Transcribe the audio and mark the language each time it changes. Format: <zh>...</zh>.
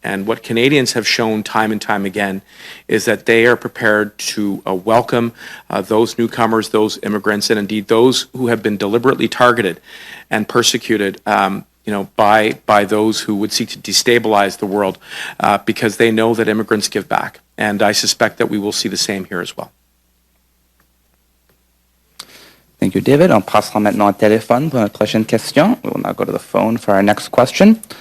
<en>And what Canadians have shown time and time again is that they are prepared to welcome those newcomers, those immigrants, and indeed those who have been deliberately targeted and persecuted by those who would seek to destabilize the world because they know that immigrants give back. And I suspect that we will see the same here as well. Thank you, David.</en> <fr>On passera maintenant au téléphone pour notre prochaine question.</fr> <en>We will now go to the phone for our next question.</en>